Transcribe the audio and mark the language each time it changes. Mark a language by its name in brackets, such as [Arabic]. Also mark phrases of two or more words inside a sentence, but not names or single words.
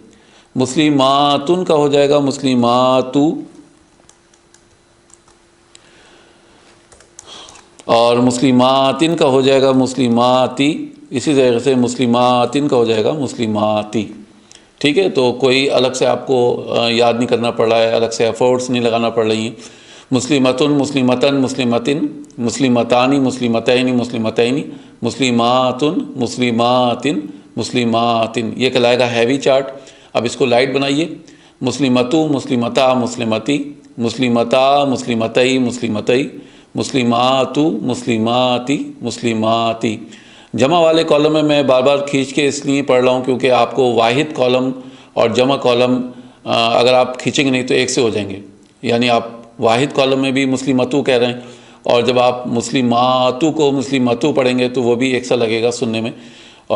[Urdu] مسلماتن کا ہو جائے گا مسلماتو. اور مسلماتن کا ہو جائے گا مسلماتی. اسی طریقے سے مسلماتن کا ہو جائے گا مسلماتی. ٹھیک ہے. تو کوئی الگ سے آپ کو یاد نہیں کرنا پڑ رہا ہے، الگ سے ایفورٹس نہیں لگانا پڑ رہی ہیں. [Arabic] مسلمتن، مسلمتن، مسلمتن، مسلمتانی، مسلمتینی، مسلمتینی، مسلماتن، مسلماتن، مسلماتن. [Urdu] یہ کہلائے گا [English] heavy chart. [Urdu] اب اس کو لائٹ بنائیے. [Arabic] مسلمتو، مسلمتا، مسلمتی، مسلمتا، مسلمتئی، مسلمتئی، مسلماتو، مسلماتی، مسلماتی. [Urdu] جمع والے کالم میں بار بار کھینچ کے اس لیے پڑھ رہا ہوں کیونکہ آپ کو واحد کالم اور جمع کالم اگر آپ کھینچیں گے نہیں تو ایک سے ہو جائیں گے. یعنی آپ واحد کالم میں بھی مسلمتو کہہ رہے ہیں اور جب آپ مسلماتو کو مسلمتو پڑھیں گے تو وہ بھی ایک سا لگے گا سننے میں.